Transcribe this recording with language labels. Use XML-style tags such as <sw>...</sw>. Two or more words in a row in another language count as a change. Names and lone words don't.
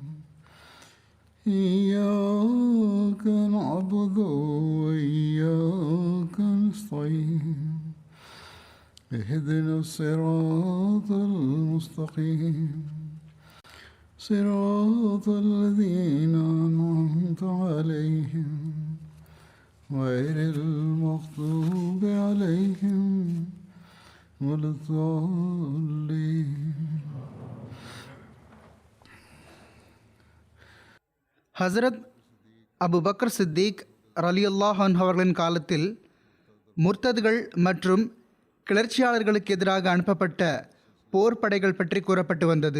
<ar>إياك نعبد وإياك نستعين اهدنا الصراط المستقيم صراط الذين أنعمت عليهم غير المغضوب عليهم ولا الضالين.</ar> <ta>ஹசரத் அபு பக்கர் சித்திக்</ta> <ar>رضي الله عنه</ar> <ta>அவர்களின் காலத்தில் முர்த்ததுகள் மற்றும் கிளர்ச்சியாளர்களுக்கு எதிராக அனுப்பப்பட்ட போர் படைகள் பற்றி கூறப்பட்டு வந்தது.</ta>